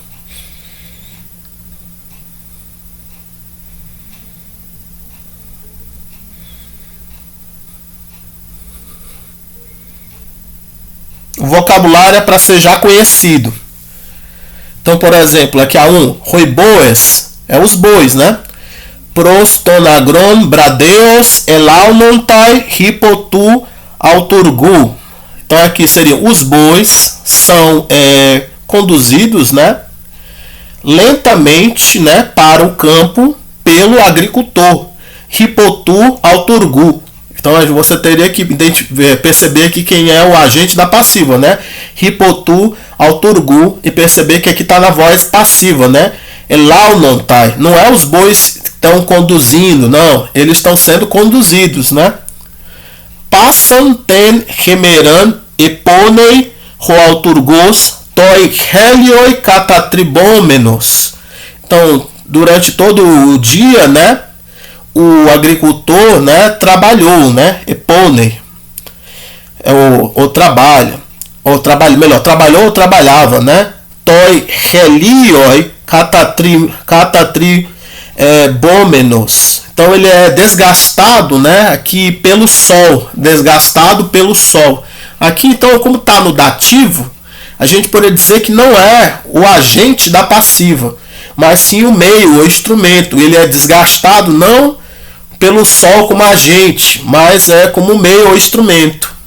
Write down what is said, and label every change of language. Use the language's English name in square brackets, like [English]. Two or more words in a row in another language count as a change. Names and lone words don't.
[Portuguese] O vocabulário é para ser já conhecido. Então, por exemplo, aqui a 1, roiboes, é os bois, né? [Greek] Πρὸς τὸν ἀγρὸν βραδέως ἐλαύνονται ὑπὸ τοῦ αὐτουργοῦ. [Portuguese] Então aqui seriam os bois são conduzidos, né, lentamente, né, para o campo pelo agricultor. [Greek] ὑπὸ τοῦ αὐτουργοῦ. [Portuguese] Então você teria que perceber aqui quem é o agente da passiva, né? [Greek] ὑπὸ τοῦ αὐτουργοῦ, [Portuguese] e perceber que aqui está na voz passiva, né? Elaunontai. Não é os bois que estão conduzindo, não. Eles estão sendo conduzidos, né? [Greek] Πᾶσαν τὴν ἡμέραν ἐπόνει ὁ αὐτουργὸς τῷ ἡλίῳ κατατριβόμενος. [Portuguese] Então, durante todo o dia, né, o agricultor, né, trabalhou, né, eponei, trabalhou ou trabalhava, né, [Greek] τῷ ἡλίῳ κατατριβόμενος. [Portuguese] Então ele é desgastado, né, aqui pelo sol, desgastado pelo sol. Aqui então, como está no dativo, a gente poderia dizer que não é o agente da passiva, mas sim o meio, o instrumento. Ele é desgastado não pelo sol como agente, mas é como meio ou instrumento.